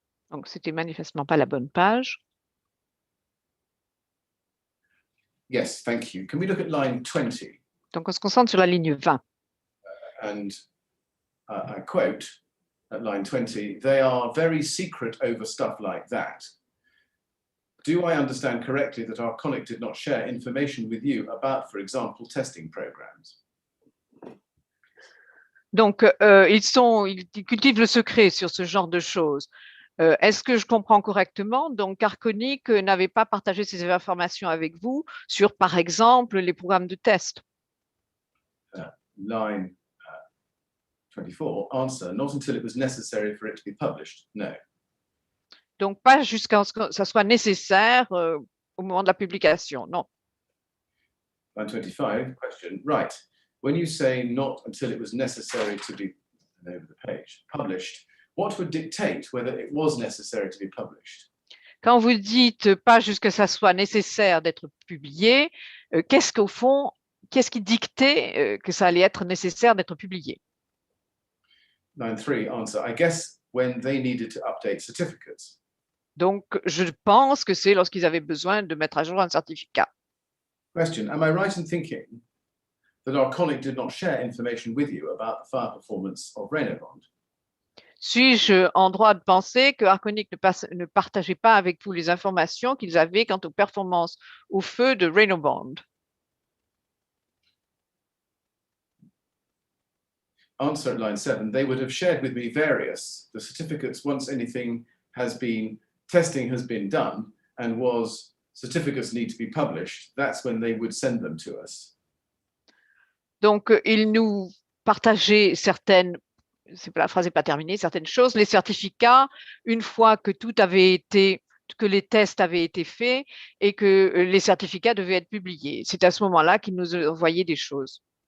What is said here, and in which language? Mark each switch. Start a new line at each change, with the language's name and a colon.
French: Donc, c'était manifestement pas la bonne page.
English: Yes, thank you. Can we look at line 20?
French: Donc, on se concentre sur la ligne 20.
English: And I quote at line 20, they are very secret over stuff like that. Do I understand correctly that Arconic did not share information with you about, for example, testing programs?
French: Donc, ils cultivent le secret sur ce genre de choses. Est-ce que je comprends correctement? Donc, Arconic n'avait pas partagé ces informations avec vous sur, par exemple, les programmes de test.
English: Line 24, answer, not until it was necessary for it to be published. No.
French: Donc, pas jusqu'à ce que ça soit nécessaire au moment de la publication, non.
English: Line 25, question, right. When you say not until it was necessary to be, over the page, published, what would dictate whether it was necessary to be published?
French: Quand vous dites pas jusqu'à ce que ça soit nécessaire d'être publié, qu'est-ce qu'au fond, qu'est-ce qui dictait que ça allait être nécessaire d'être publié?
English: Line 3, answer, I guess when they needed to update certificates.
French: Donc, je pense que c'est lorsqu'ils avaient besoin de mettre à jour un certificat.
English: Question, am I right in thinking that Arconic did not share information with you about the fire performance of Reynobond?
French: Suis-je en droit de penser que Arconic ne partageait pas avec vous les informations qu'ils avaient quant aux performances au feu de Reynobond?
English: Answer at line 7, they would have shared with me the certificates once anything has been, testing has been done and certificates need to be published, that's when they would send them to us.
French: Donc, ils nous partageaient la phrase n'est pas terminée, certaines choses, les certificats, une fois que que les tests avaient été faits et que les certificats devaient être publiés. C'est à ce moment-là qu'ils nous envoyaient des choses.